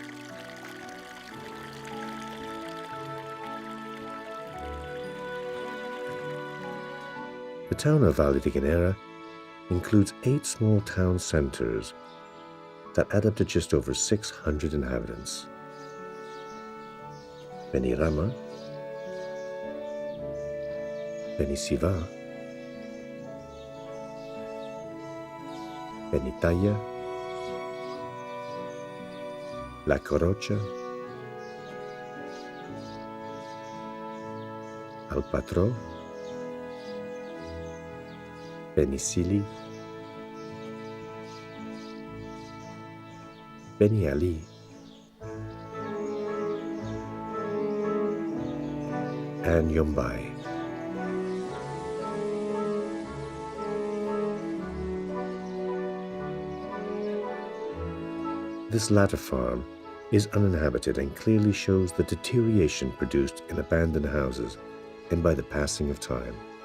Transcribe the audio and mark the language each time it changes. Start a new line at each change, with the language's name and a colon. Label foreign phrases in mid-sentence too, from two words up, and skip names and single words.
English: The town of Vall de Gallinera includes 8 small town centres that add up to just over 600 inhabitants. Benirama, Benisiva, Benitaya, La Carocha, Alpatro, Benisili, Beni Ali, and Yombai. This latter farm is uninhabited and clearly shows the deterioration produced in abandoned houses and by the passing of time.